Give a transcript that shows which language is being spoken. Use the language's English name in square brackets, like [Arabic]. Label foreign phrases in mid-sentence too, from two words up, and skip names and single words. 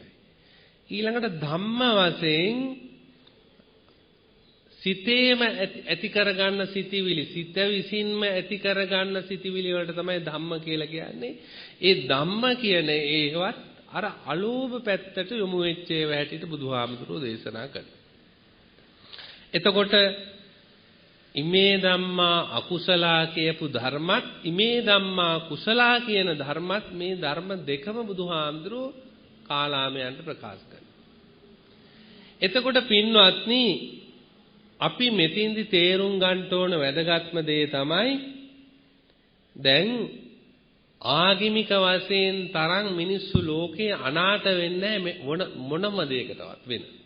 [Sinhala] ඊළඟට ධම්ම වශයෙන් සිතේම ඇති කරගන්න සිතිවිලි සිත විසින්ම ඇති කරගන්න සිතිවිලි වලට තමයි ධම්ම කියලා කියන්නේ. ඒ ධම්ම කියන ඒවත් අර අලෝභ පැත්තට යොමු වෙච්ච ඒවා හැටියට බුදුහාමුදුරුවෝ දේශනා කරනවා. එතකොට [Pali] ඉමේ ධම්මා අකුසලා [Sinhala] කියපු ධර්මත් [Pali] ඉමේ ධම්මා කුසලා [Sinhala] කියන ධර්මත් මේ ධර්ම දෙකම බුදුහාමුදුරුවෝ කාලාමයන්ට ප්‍රකාශ කරනවා. එතකොට පින්වත්නි අපි මෙතින්දි තේරුම් ගන්න ඕන වැදගත්ම දේ තමයි දැන් ආගමික වශයෙන් තරම් මිනිස්සු ලෝකේ අනාථ වෙන්නේ මොනම දෙයකටවත් වෙන.